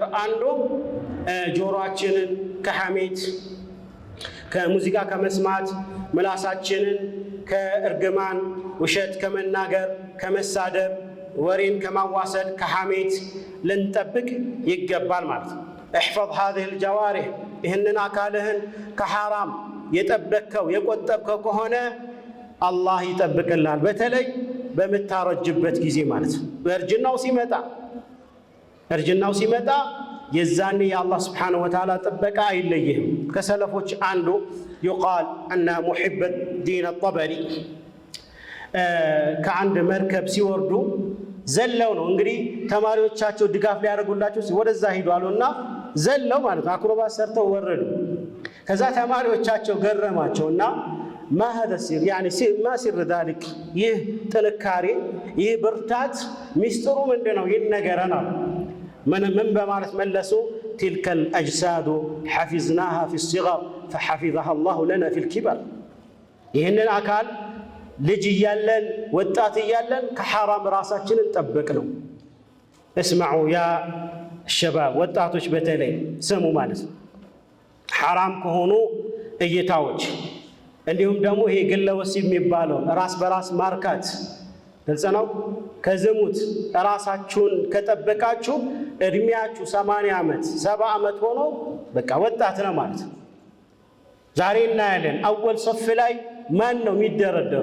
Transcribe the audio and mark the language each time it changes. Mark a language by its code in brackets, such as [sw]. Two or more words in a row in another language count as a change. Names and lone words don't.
[am] አንዱ ጆሮአችንን ከሐሜት ከሙዚቃ ከመስማት፣ ምላሳችንን ከእርግማን ውሸት ከመናገር ከመሳደብ፣ ወሬን ከማዋሰድ ከሐሜት ልንጠብቅ ይገባል ማለት ነው። [ar] احفظ هذه الجوارح [am] ይህንን አካልህን ከሐራም የጠበቅከው የቆጠብከው ከሆነ አላህ ይጠብቅልሃል። በተለይ በምታረጅበት ጊዜ ማለት ነው። እርጅናው ሲመጣ የዛኔ የአላህ [ar] سبحانه وتعالى [am] ጥበቃ አይለይህም። ከሰለፎች አንዱ ይቃል አነ ሙሒበ ዲን አጠበሪ ከአንድ መርከብ ሲወርዱ ዘለው ነው እንግዲህ ተማሪዎቻቸው ድጋፍ ሊያደርጉላቸው ወደዛ ሂዱ አሉና ዘለው ማለት ነው አክሮባት ሰርተው ወረዱ። ከዛ ተማሪዎቻቸው ገረማቸውና [ar] ما هذا السر يعني ما سر ذلك [am] ይህ ጥንካሬ ይህ ብርታት ሚስጥሩ ምንድነው ይነገረናል። ምን በማለት መለሱ? [ar] تلك الأجساد حفظناها في الصغر فحفظها الله لنا في الكبر [am] ይህንን አካል ልጅ እያለን ወጣት እያለን ከሐራም ራሳችንን ጠብቅ ነው። [ar] اسمعوا يا شباب [am] ወጣቶች በተለይ ስሙ ማለት ነው። ሐራም ከሆኑ እይታዎች እንዲሁም ደግሞ ይሄ ግለ ወሲብ የሚባለው ራስ በራስ ማርካት ግልጽ ነው። ከዝሙት ራሳችሁን ከጠበቃችሁ እድሜያችሁ 80 ዓመት 70 ዓመት ሆኖ በቃ ወጣት ነው ማለት ነው። ዛሬ እናያለን [ar] أول صف [am] ላይ ማን ነው የሚደረደሩ?